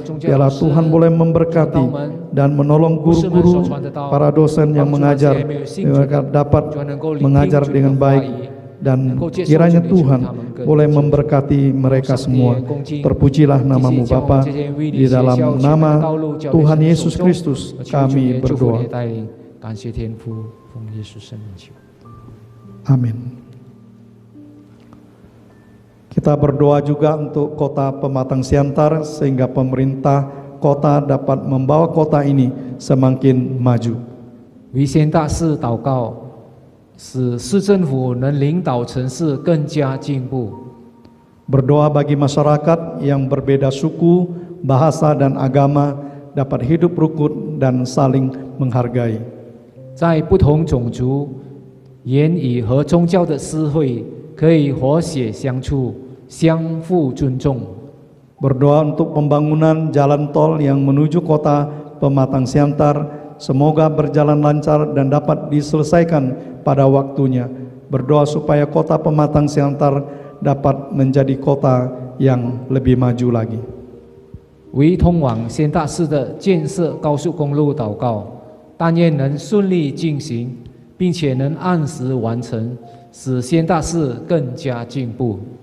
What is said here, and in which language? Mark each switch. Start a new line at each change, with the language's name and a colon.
Indonesian: Biarlah Tuhan boleh memberkati dan menolong guru-guru, para dosen yang mengajar, mereka dapat mengajar dengan baik. Dan kiranya Tuhan boleh memberkati mereka semua. Terpujilah namamu Bapa. Di dalam nama Tuhan Yesus Kristus kami berdoa.
Chinese: 感谢天父，奉耶稣圣名求。
Indonesian: Amin. Kita berdoa juga untuk kota Pematang Siantar sehingga pemerintah kota dapat membawa kota ini semakin maju.
Chinese: 为先大市祷告，使市政府能领导城市更加进步。
Indonesian: Berdoa bagi masyarakat yang berbeda suku, bahasa, dan agama dapat hidup rukun dan saling menghargai.
Chinese: 在不同种族、言语和宗教的社会，可以和谐相处，相互尊重。
Indonesian: Berdoa untuk pembangunan jalan tol yang menuju kota Pematang Siantar, semoga berjalan lancar dan dapat diselesaikan pada waktunya. Berdoa supaya kota Pematang Siantar dapat menjadi kota yang lebih maju lagi.
Chinese: 为通往先大市的建设高速公路祷告，但愿能顺利进行，并且能按时完成，使先大市更加进步。